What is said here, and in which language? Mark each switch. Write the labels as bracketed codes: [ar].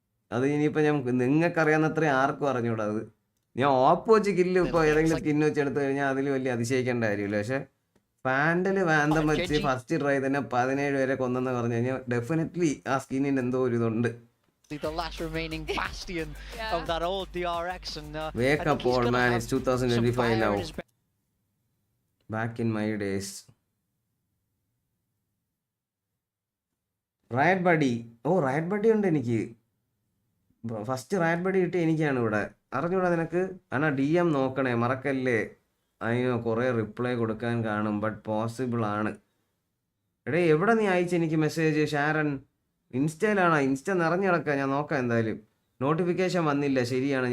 [ml] അത് ഇനിയിപ്പോൾ ഞാൻ നിങ്ങൾക്കറിയാവുന്നത്രയും ആർക്കും അറിഞ്ഞൂടാ. അത് ഞാൻ ഓപ്പ് വെച്ച് കില്ല് ഇപ്പോൾ ഏതെങ്കിലും സ്കിന്ന് വെച്ച് എടുത്തു കഴിഞ്ഞാൽ അതിൽ വലിയ അതിശയിക്കേണ്ട കാര്യമില്ല. പക്ഷേ ഫാൻഡൽ വാൻഡം വെച്ച് ഫസ്റ്റ് ട്രൈ തന്നെ 17 പേരെ കൊന്നെന്ന് പറഞ്ഞു കഴിഞ്ഞാൽ ഡെഫിനറ്റ്ലി ആ സ്കിന്നിന് എന്തോ ഒരു ഇതുണ്ട്. [en] The last remaining bastion of that old DRX and wake up old man, it's 2025 now, back in my days. [ml] Riot Buddy, oh Riot Buddy ഉണ്ട് എനിക്ക്. ഫസ്റ്റ് Riot Buddy കിട്ടി എനിക്കാണ് ഇവിടെ. അറിഞ്ഞൂടാ നിനക്ക്? അണ്ണാ DM നോക്കണേ മറക്കല്ലേ. അതിന് കുറേ റിപ്ലൈ കൊടുക്കാൻ കാണും, ബട്ട് പോസിബിൾ ആണ്. എടേ എവിടെ നീ അയച്ചു എനിക്ക് മെസ്സേജ്? ഷാരൻ ഇൻസ്റ്റയിലാണോ? ഇൻസ്റ്റ നിറഞ്ഞു കിടക്കുക, ഞാൻ നോക്കാം എന്തായാലും. നോട്ടിഫിക്കേഷൻ വന്നില്ല, ശരിയാണ്.